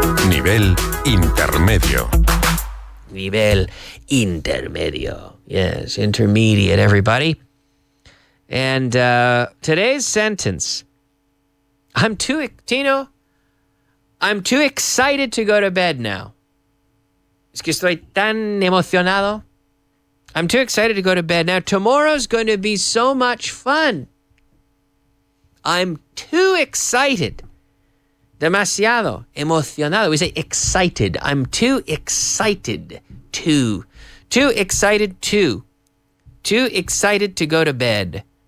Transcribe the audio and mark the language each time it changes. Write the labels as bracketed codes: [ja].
[es] Nivel intermedio. Nivel intermedio. [en] Yes, intermediate, everybody. And today's sentence, I'm too excited to go to bed now. [es] Es que estoy tan emocionado. [en] I'm too excited to go to bed now. Tomorrow's going to be so much fun. I'm too excited. [es] Demasiado. Emocionado. [en] We say excited. I'm too excited to. Too excited to. Too excited to go to bed.